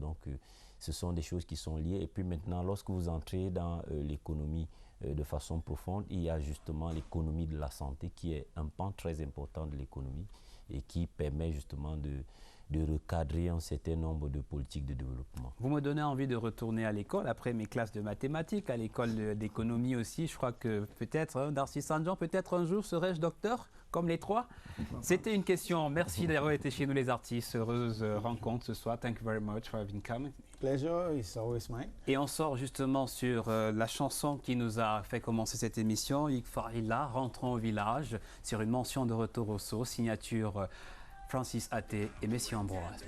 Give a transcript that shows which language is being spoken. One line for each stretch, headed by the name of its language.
French: Donc, ce sont des choses qui sont liées. Et puis maintenant, lorsque vous entrez dans l'économie de façon profonde, il y a justement l'économie de la santé qui est un pan très important de l'économie et qui permet justement de recadrer un certain nombre de politiques de développement. Vous me donnez envie de retourner à l'école, après mes classes de mathématiques, à l'école d'économie aussi. Je crois que peut-être, Darcy Sandjan, peut-être un jour serai-je docteur, comme les trois. C'était une question. Merci d'avoir été chez nous les artistes. Heureuse rencontre ce soir.
English: Thank you very much for having come. Pleasure is always mine.
French: Et on sort justement sur la chanson qui nous a fait commencer cette émission, Ikfarila, Rentrons au village, sur une mention de Retour au Sceau, signature Francis Até et Messieurs Ambroise.